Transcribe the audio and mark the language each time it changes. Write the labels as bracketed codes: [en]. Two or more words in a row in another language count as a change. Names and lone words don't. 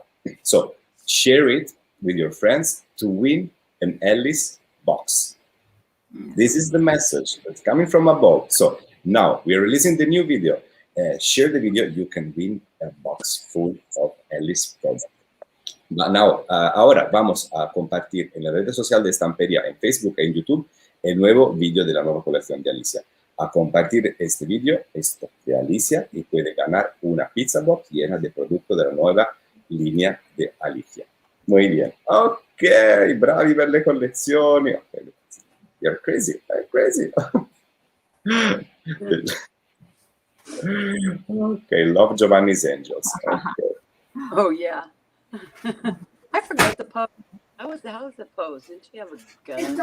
[en] So share it with your friends to win an Ellis box. This is the message that's coming from above. So now we are releasing the new video. Share the video, you can win a box full of Ellis products. Now, [es] ahora vamos a compartir en la red social de Stamperia, en Facebook e en YouTube, el nuevo video de la nueva colección de Alicia. A compartir este video, esto de Alicia, y puede ganar una pizza box llena de productos de la nueva línea de Alicia. Muy bien. [it] Ok, bravi per le collezioni. [en] Okay. You're crazy. I'm crazy. Okay, love Giovanni's Angels. Okay. oh yeah. I forgot the pose. How was the pose? Didn't she have a gun?